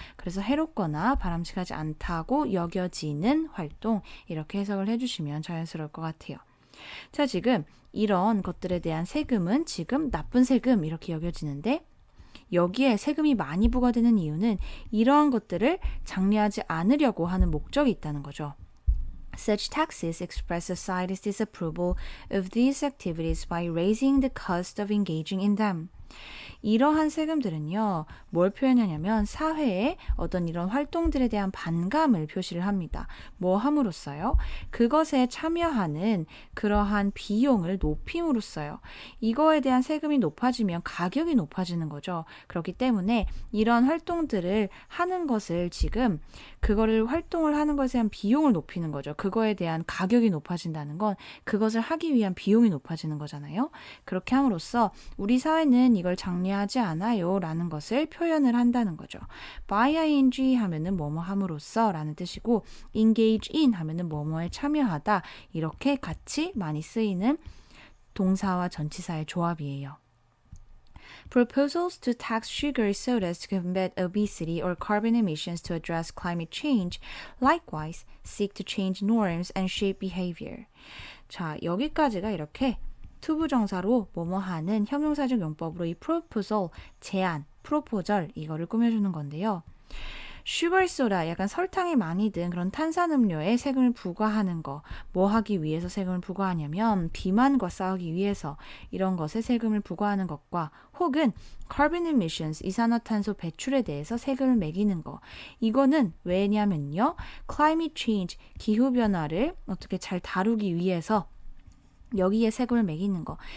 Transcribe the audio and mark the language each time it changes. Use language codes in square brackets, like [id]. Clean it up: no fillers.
[ko] 그래서 해롭거나 바람직하지 않다고 여겨지는 활동 이렇게 해석을 해주시면 자연스러울 것 같아요. 자, 지금 이런 것들에 대한 세금은 지금 나쁜 세금 이렇게 여겨지는데 여기에 세금이 많이 부과되는 이유는 이러한 것들을 장려하지 않으려고 하는 목적이 있다는 거죠. [en] Such taxes express society's disapproval of these activities by raising the cost of engaging in them. [ko] 이러한 세금들은요, 뭘 표현하냐면 사회에 어떤 이런 활동들에 대한 반감을 표시를 합니다. 뭐 함으로써요? 그것에 참여하는 그러한 비용을 높임으로써요. 이거에 대한 세금이 높아지면 가격이 높아지는 거죠. 그렇기 때문에 이런 활동들을 하는 것을 지금 그거를 활동을 하는 것에 대한 비용을 높이는 거죠. 그거에 대한 가격이 높아진다는 건 그것을 하기 위한 비용이 높아지는 거잖아요. 그렇게 함으로써 우리 사회는 이걸 장려하지 않아요 라는 것을 표현을 한다는 거죠. by ing 하면은 뭐뭐 함으로써 라는 뜻이고 [en] engage in [ko] 하면은 뭐뭐에 참여하다 이렇게 같이 많이 쓰이는 동사와 전치사의 조합이에요. [en] Proposals to tax sugar sodas to combat obesity or carbon emissions to address climate change likewise seek to change norms and shape behavior. [ko] 자, 여기까지가 이렇게 투부정사로 뭐뭐 하는 형용사적 용법으로 이 proposal, 제안, 프로포절 이거를 꾸며주는 건데요. 슈거 소다, 약간 설탕이 많이 든 그런 탄산음료에 세금을 부과하는 거, 뭐 하기 위해서 세금을 부과하냐면 비만과 싸우기 위해서 이런 것에 세금을 부과하는 것과 혹은 [en] carbon emissions, [ko] 이산화탄소 배출에 대해서 세금을 매기는 거, 이거는 왜냐면요, [en] climate change, [ko] 기후변화를 어떻게 잘 다루기 위해서 여기에 세금을 매기는 거.